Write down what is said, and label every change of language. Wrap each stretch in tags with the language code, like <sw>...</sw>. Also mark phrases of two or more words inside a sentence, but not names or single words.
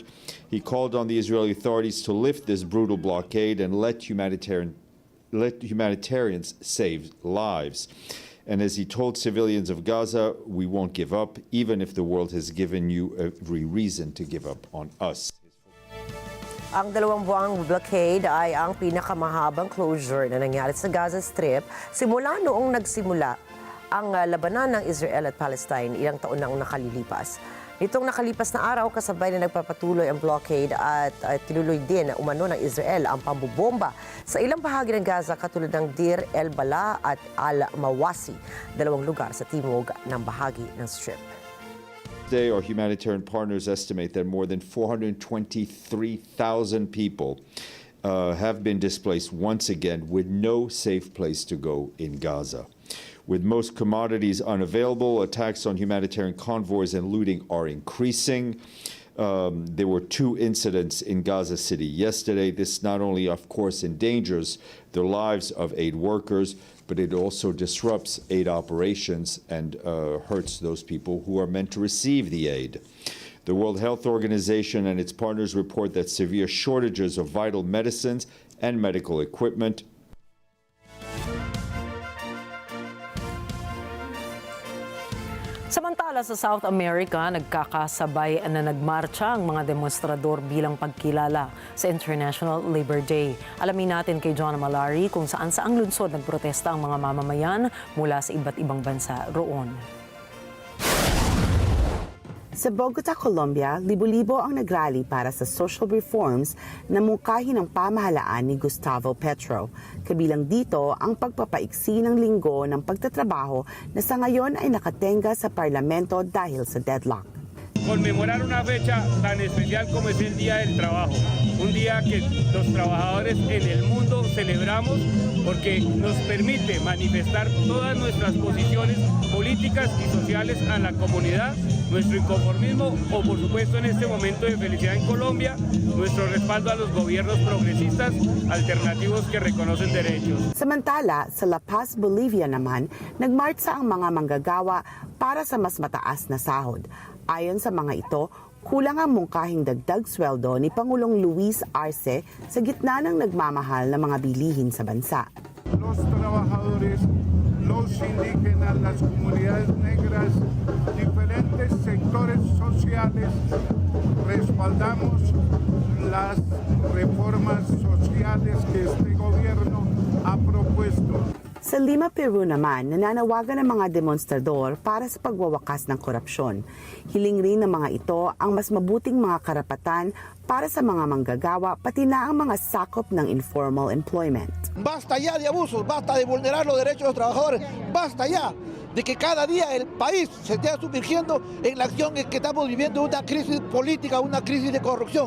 <en>He called on the Israeli authorities to lift this brutal blockade and let humanitarians save lives. And as he told civilians of Gaza, we won't give up, even if the world has given you every reason to give up on us.</en> <tl>Ang 2 buwang blockade ay ang pinakamahabang closure na nangyari sa Gaza Strip simula noong nagsimula ang labanan ng Israel at Palestine ilang taon nang nakalilipas. Nitong nakalipas na araw, kasabay na nagpapatuloy ang blockade at tinuloy din na umano ng Israel ang pambobomba sa ilang bahagi ng Gaza katulad ng Deir el-Balah at al-Mawasi, 2 lugar sa timog ng bahagi ng Strip.</tl> <en>Today, our humanitarian partners estimate that more than 423,000 people have been displaced once again with no safe place to go in Gaza. With most commodities unavailable, attacks on humanitarian convoys and looting are increasing. There were 2 incidents in Gaza City yesterday. This not only, of course, endangers the lives of aid workers, but it also disrupts aid operations and hurts those people who are meant to receive the aid. The World Health Organization and its partners report that severe shortages of vital medicines and medical equipment.</en> <tl>Samantala sa South America, nagkakasabay na nagmarcha ang mga demonstrador bilang pagkilala sa International Labor Day. Alamin natin kay John Malari kung saan-saang lungsod nagprotesta ang mga mamamayan mula sa iba't ibang bansa roon. Sa Bogota, Colombia, libo-libo ang nagrally para sa</tl> <en>social reforms</en> <tl>na mungkahi ng pamahalaan ni Gustavo Petro. Kabilang dito ang pagpapaiksi ng linggo ng pagtatrabaho na sa ngayon ay nakatenga sa parlamento dahil sa deadlock.</tl> <es>Conmemorar una fecha tan especial como es el Día del Trabajo, un día que los trabajadores en el mundo celebramos porque nos permite manifestar todas nuestras posiciones políticas y sociales a la comunidad, nuestro inconformismo o por supuesto en este momento de felicidad en Colombia, nuestro respaldo a los gobiernos progresistas alternativos que reconocen derechos.</es> <tl>Samantala, sa La Paz, Bolivia naman, nagmarcha ang mga manggagawa para sa mas mataas na sahod. Ayon sa mga ito, kulang ang mungkahing dagdag sweldo ni Pangulong Luis Arce sa gitna ng nagmamahal na mga bilihin sa bansa.</tl> <es>Los trabajadores, los indígenas, las comunidades negras, diferentes sectores sociales, respaldamos las reformas sociales que este gobierno ha propuesto.</es> <tl>Sa Lima, Peru naman, nananawagan ng mga demonstrador para sa pagwawakas ng korupsyon. Hiling rin ng mga ito ang mas mabuting mga karapatan para sa mga manggagawa pati na ang mga sakop ng</tl> <en>informal employment.</en> <es>Basta ya de abusos, basta de vulnerar los derechos de los trabajadores, basta ya de que cada día el país se esté sumergiendo en la acción en que estamos viviendo una crisis política, una crisis de corrupción.</es>